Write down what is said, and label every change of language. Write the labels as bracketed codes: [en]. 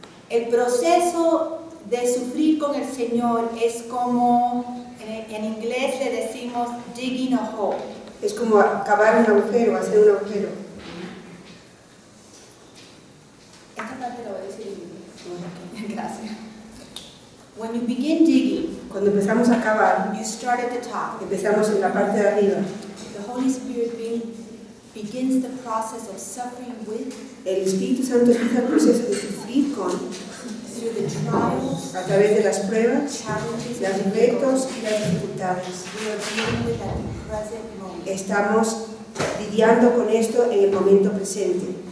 [es] El proceso de sufrir con el Señor es como, en inglés le decimos [en] digging a hole. [es] Es como cavar un agujero, hacer un agujero. Esta parte la voy a decir en inglés. Gracias. [en] When you begin digging, [es] cuando empezamos a cavar, [en] you start at the top. [es] Empezamos en la parte de arriba. [en] The Holy Spirit begins the process of suffering with. [es] El Espíritu Santo empieza el proceso de sufrir con. [en] Through the trials, [es] a través de las pruebas, [en] challenges, [es] los retos y las dificultades. [en] We are dealing with at the present moment. [es] Estamos lidiando con esto en el momento presente.